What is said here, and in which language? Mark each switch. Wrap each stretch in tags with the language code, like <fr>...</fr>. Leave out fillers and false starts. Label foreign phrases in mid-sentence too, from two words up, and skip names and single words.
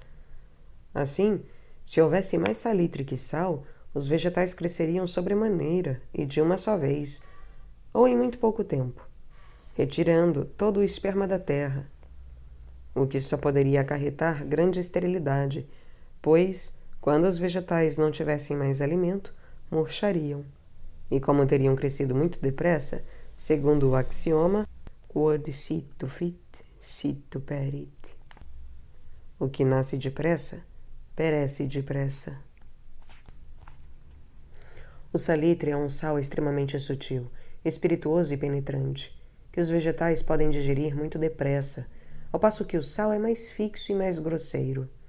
<pt>Assim, se houvesse mais salitre que sal, os vegetais cresceriam sobremaneira e de uma só vez, ou em muito pouco tempo, retirando todo o esperma da terra, o que só poderia acarretar grande esterilidade, pois, quando os vegetais não tivessem mais alimento, murchariam, e como teriam crescido muito depressa, segundo o axioma</pt> <la>quod situ fit, situ perit.</la> <pt>O que nasce depressa, perece depressa. O salitre é um sal extremamente sutil, espirituoso e penetrante, que os vegetais podem digerir muito depressa, ao passo que o sal é mais fixo e mais grosseiro.</pt>